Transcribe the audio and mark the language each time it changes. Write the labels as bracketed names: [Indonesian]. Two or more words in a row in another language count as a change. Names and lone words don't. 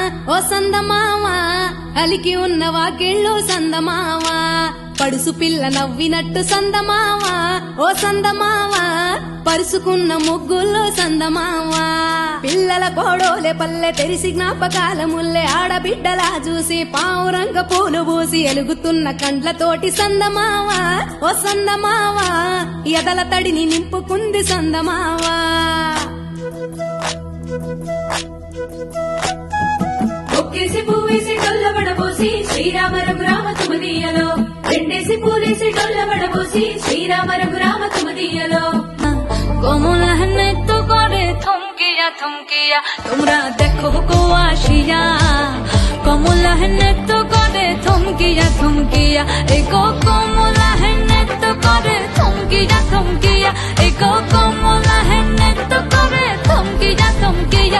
[Telugu] ఓ సందమావా అలికి ఉన్న వాకిళ్ళు సందమావా పడుసు పిల్ల నవ్వినట్టు సందమావా ఓ సందమావా పరుసుకున్న ముగ్గుల్లో సందమావా పిల్లల కోడోలే పల్లె తెరిసి జ్ఞాపకాల ముల్లె ఆడబిడ్డలా చూసి పావురంగ పూలు పూసి ఎలుగుతున్న కండ్లతోటి సందమావా ఓ సందమావా ఎదల తడిని నింపుకుంది సందమావా ఒక్కేసి పువ్వేసి డొల్లబడబోసి శ్రీరామ రఘురామ తుమదీయలో రెండేసి పూలేసి డొల్లబడబోసి శ్రీరామ రఘురామ తుమదీయలో [Bangla] কোমল নৃত্য করে থমকিয়া থমকিয়া তোমরা দেখো কো আসিয়া কোমল নৃত্য করে থমকিয়া থমকিয়া এগো কোমল নৃত্য করে থমকিয়া থমকিয়া এগো কোমল নৃত্য করে থমকিয়া থমকিয়া